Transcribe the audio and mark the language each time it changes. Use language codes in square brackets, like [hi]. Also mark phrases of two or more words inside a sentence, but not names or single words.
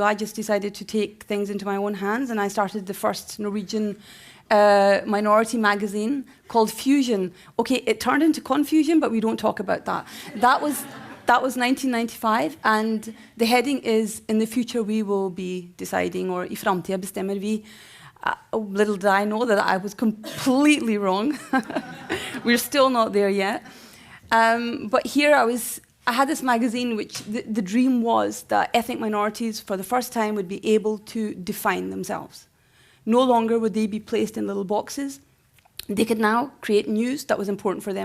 [en] I just decided to take things into my own hands, and I started the first Norwegian minority magazine called Fusion. Okay, it turned into Confusion, but we don't talk about that. That was 1995, and the heading is, "In the future we will be deciding," or [no] "I framtida bestemmer vi." [en] Little did I know that I was completely wrong. We're still not there yet. But here I had this magazine which the dream was that ethnic minorities for the first time would be able to define themselves. No longer would they be placed in little boxes. They could now create news that was important for them.